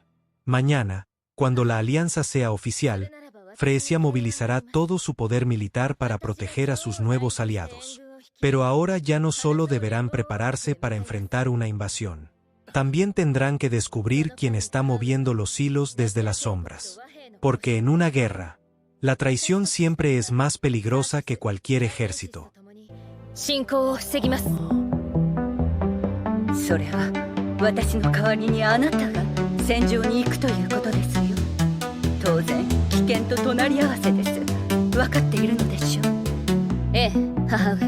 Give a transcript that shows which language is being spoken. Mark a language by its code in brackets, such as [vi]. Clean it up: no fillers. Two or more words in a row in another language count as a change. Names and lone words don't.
[es] Mañana, cuando la alianza sea oficial, Freesia movilizará todo su poder militar para proteger a sus nuevos aliados. Pero ahora ya no solo deberán prepararse para enfrentar una invasión. También tendrán que descubrir quién está moviendo los hilos desde las sombras. Porque en una guerra, la traición siempre es más peligrosa que cualquier ejército. [ja] 侵攻を防ぎます。それは私の代わりにあなたが戦場に行くということですよ。当然危険と隣り合わせです。分かっているのでしょう。ええ、母上。